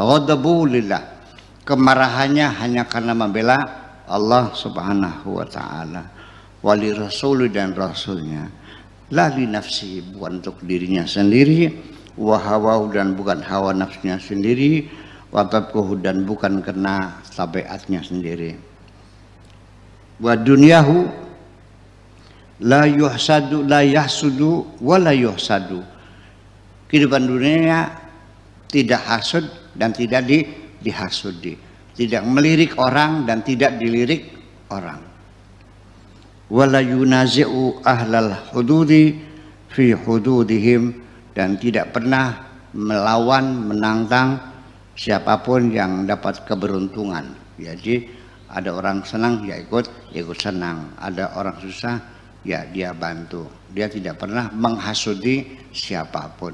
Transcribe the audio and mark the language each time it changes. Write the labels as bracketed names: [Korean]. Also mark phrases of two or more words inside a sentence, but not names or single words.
[Arabic] غضبه لله, [Indonesian] kemarahannya hanya karena membela Allah [Arabic] سبحانه وتعالى. ولرسوله, [Indonesian] dan rasulnya. [Arabic] لا لنفسه, [Indonesian] bukan untuk dirinya sendiri, [Arabic] وهوى, [Indonesian] dan bukan hawa nafsunya sendiri, [Arabic] وطبعه, [Indonesian] dan bukan karena tabiatnya sendiri. [Arabic] ودنياه لا يحسد، لا يحسد ولا يحسد, [Indonesian] kehidupan dunianya tidak hasud dan tidak dihasudi, tidak melirik orang dan tidak dilirik orang. [Arabic] ولا ينازع أهل الحدود في حدودهم, [Indonesian] dan tidak pernah melawan, menantang siapapun yang dapat keberuntungan. Jadi ada orang senang ya ikut senang, ada orang susah ya dia bantu. Dia tidak pernah menghasudi siapapun.